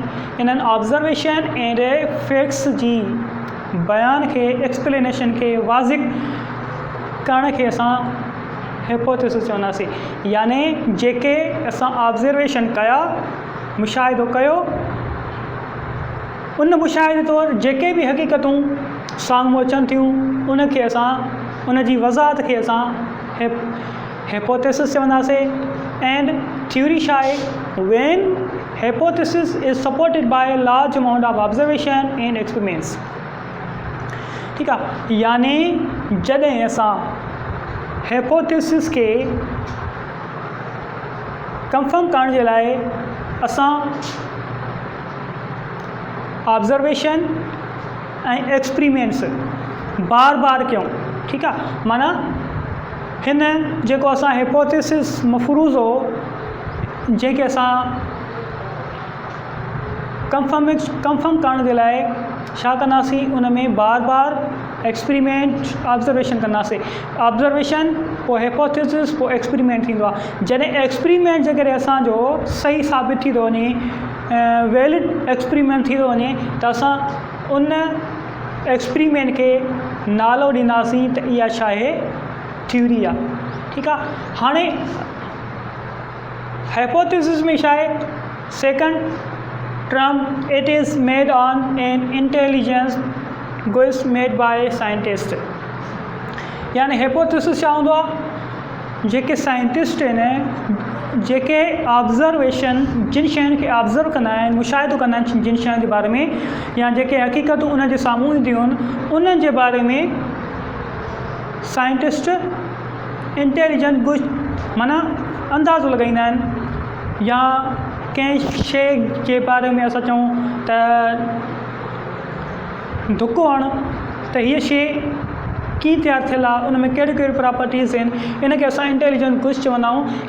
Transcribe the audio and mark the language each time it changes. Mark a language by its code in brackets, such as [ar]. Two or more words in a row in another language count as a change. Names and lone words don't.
[sd] इन्हनि [en] observation and facts [sd] जी बयान खे एक्सप्लेनेशन खे वाज़िह करण खे असां हाइपोथेसिस चवंदासीं, यानी जेके असां ऑब्ज़र्वेशन कया मुशाहिदो कयो उन मुशाहिदे तौरु जेके भी हक़ीक़तूं साम्हूं अचनि थियूं उनखे असां उन जी वज़ाहत खे असां हाइपोथेसिस चवंदासीं। [en] and theory [sd] छा आहे [en] when hypothesis is supported by large amount of observation and experiments, [hi] ठीक है, [sd] यानी जॾहिं असां हाइपोथेसिस के कंफर्म करण जे लाइ असां ऑब्ज़र्वेशन ऐं एक्सपेरिमेंट्स बार बार कयूं, [hi] ठीक है, [sd] माना हिन जेको असां हाइपोथेसिस मफ़रूज़ो जेके असां कंफर्म करण जे लाइ छा कंदासीं उन में बार बार एक्सपेरिमेंट ऑब्ज़र्वेशन कंदासीं। ऑब्ज़र्वेशन पोइ हाइपोथेसिस पोइ एक्सपेरिमेंट थींदो आहे। जॾहिं एक्सपेरिमेंट जे करे असांजो सही साबित थी थो वञे [en] valid experiment [sd] थी थो वञे त असां उन एक्सपेरिमेंट खे नालो ॾींदासीं त इहा छा आहे थ्योरी आहे, ठीकु आहे। हाणे हाइपोथेसिस में छा आहे [en] second term it is made on an intelligence guess made by scientist, [sd] यानी हाइपोथेसिस छा हूंदो आहे जेके साइंटिस्ट आहिनि जेके ऑब्ज़र्वेशन जिन शयुनि खे ऑब्ज़र्व कंदा आहिनि मुशाहिदो कंदा आहिनि जिन शयुनि जे बारे में या जेके हक़ीक़तूं उन जे साम्हूं ईंदियूं आहिनि उन्हनि जे बारे में साइंटिस्ट [en] intelligent guess [sd] माना अंदाज़ो लॻाईंदा आहिनि, या कंहिं शइ जे बारे में असां चऊं त धुको हण त हीअ शइ कीअं तयारु थियल आहे उन में कहिड़ियूं कहिड़ियूं प्रॉपर्टीज़ आहिनि इनखे असां [en] intelligent guess [sd] चवंदा आहियूं।